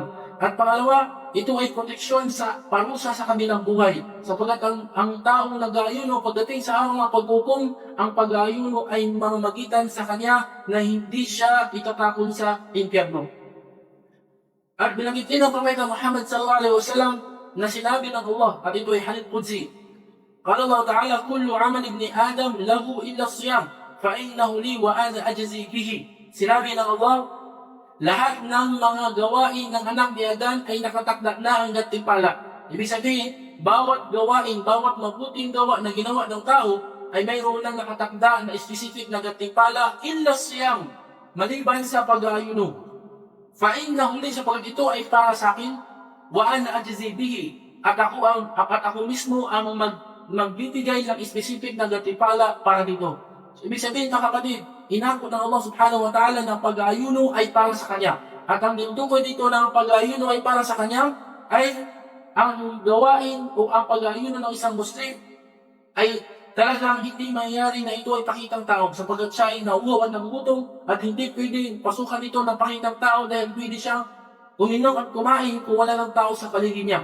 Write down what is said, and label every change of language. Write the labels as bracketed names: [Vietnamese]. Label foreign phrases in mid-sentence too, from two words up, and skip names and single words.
[Filipino] At pangalawa, ito ay proteksyon sa parusa sa kanilang buhay. Sapagkat ang taong nag-aayuno pagdating sa araw ng paghukom, ang pag-aayuno ay mamamagitan sa kanya na hindi siya itatakon sa impyerno. At binanggit din ng Propeta Muhammad [Arabic] صلى الله عليه وسلم [Filipino] na sinabi ng Allah, at ito ay [Arabic] حديث قدسي. قال الله تعالى، "كل عمل ابن آدم له إلا الصيام، فإنه لي وأنا أجزي به." [Filipino] Sinabi ng Allah, lahat ng mga gawain ng anak ni Adan ay nakatakda na ang gantimpala. Ibig sabihin, bawat gawain, bawat mabuting gawa na ginawa ng tao ay mayroon lang nakatakda na specific na gantimpala, [Arabic] إلا الصيام, [Filipino] maliban sa pag-aayuno. [Arabic] فإنه لي, [Filipino] sapagkat ito ay para sa akin, [Arabic] وأنا أجزي به, [Filipino] at ako mismo ang magbibigay ng specific na gantimpala para dito. So, ibig sabihin mga kapatid, inako ng Allah [Arabic] سبحانه وتعالى [Filipino] na pag-aayuno ay para sa kanya. At ang tinutukoy dito ng pag-aayuno ay para sa kanya ay ang gawain o ang pag-aayuno ng isang Muslim ay talagang hindi mangyayari na ito ay pakitang tao, sapagkat siya ay nauuwan ng gutom at hindi pwede pasukan ito ng pakitang tao dahil pwede siyang uminom at kumain kung wala ng tao sa paligid niya.